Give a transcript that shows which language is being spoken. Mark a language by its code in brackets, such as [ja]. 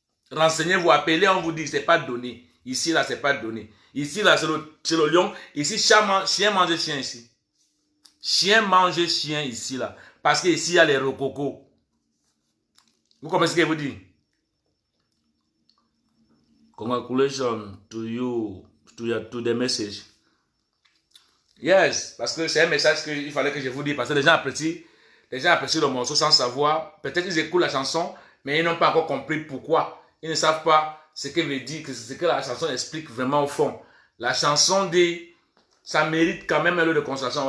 [fr] Renseignez-vous, appelez, on vous dit, ce n'est pas donné. Ici, là, ce n'est pas donné. Ici, là, c'est le lion. Ici, chien mange chien ici. Chien mange chien ici, là. Parce qu'ici, il y a les rococos. Vous comprenez ce que je vous dis? [en] Congratulations to you, to the message. [fr] Yes, parce que c'est un message qu'il fallait que je vous dise. Parce que les gens apprécient le morceau sans savoir. Peut-être qu'ils écoutent la chanson, mais ils n'ont pas encore compris pourquoi. Ils ne savent pas ce que veut dire, ce que la chanson explique vraiment au fond. La chanson dit, ça mérite quand même un lot de consolation.